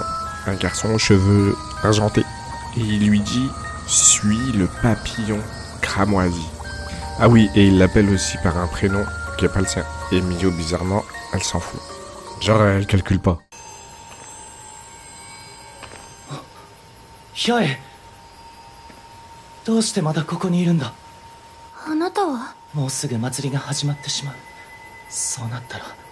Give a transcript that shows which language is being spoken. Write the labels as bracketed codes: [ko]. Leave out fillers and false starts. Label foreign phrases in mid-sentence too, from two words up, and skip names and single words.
[fr] Un garçon aux cheveux argentés. Et il lui dit « Suis le papillon cramoisi ». Ah oui, et il l'appelle aussi par un prénom qui est pas le sien. Et Mio bizarrement, elle s'en fout. Genre, elle calcule pas. Hyae, [ja] どうしてまだここにいるんだ。あなたはもうすぐ祭りが始まってしまう。そうなったら。